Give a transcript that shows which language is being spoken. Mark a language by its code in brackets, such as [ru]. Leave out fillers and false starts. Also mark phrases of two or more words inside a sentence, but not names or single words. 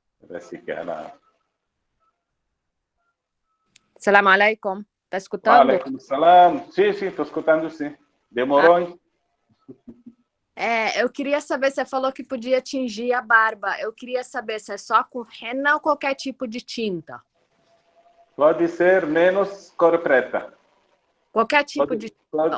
[pt] Parece que ela... [ar] سلام عليكم. [pt] Tá escutando? [ar] عليكم سلام. [pt] Sim, estou escutando, sim. Demorou, hein? Eu queria saber, você falou que podia tingir a barba. Eu queria saber se é só com henna ou qualquer tipo de tinta? Pode ser menos cor preta. Qualquer tipo de tinta.